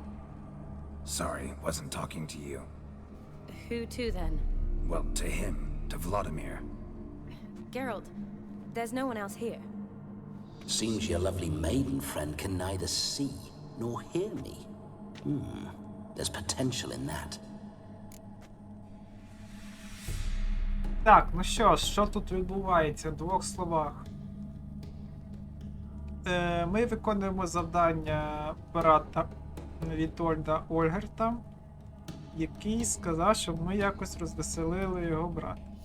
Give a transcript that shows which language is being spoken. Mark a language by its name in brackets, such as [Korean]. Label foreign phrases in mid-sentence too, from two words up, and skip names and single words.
[English] Sorry, wasn't talking to you. Who to then? Well, to him. To Vladimir. Geralt, there's no one else here. Seems your lovely maiden friend can neither see nor hear me. There's potential in that. [Ukrainian] Так, ну що тут відбувається? В двох словах. Ми виконуємо завдання брата Вітольда Ольгерта, який сказав, щоб ми якось розвеселили його брата.